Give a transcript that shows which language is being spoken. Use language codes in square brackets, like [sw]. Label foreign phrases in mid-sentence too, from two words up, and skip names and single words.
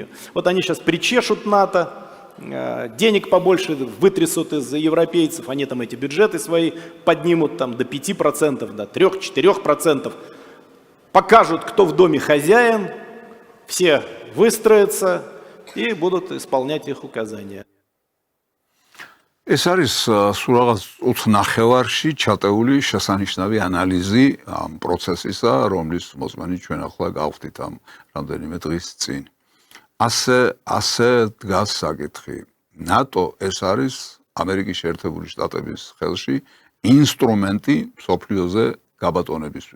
[ru] Вот они сейчас причешут НАТО, денег побольше вытрясут из европейцев, они там эти бюджеты свои поднимут там, до 5%, до 3-4%, покажут, кто в доме хозяин, все выстроятся и будут исполнять их указания. [ka] ეს არის სულ რაღაც 20 ნახევარში ჩატეული შესანიშნავი ანალიზი ამ პროცესისა, რომლის მოსმენი ჩვენ ახლა გავხდით ამ რამდენიმე დღის წინ. ასე დგას საკითხი. ნატო ეს არის ამერიკის შეერთებული შტატების ხელში ინსტრუმენტი მსოფლიოზე გაბატონებისთვის.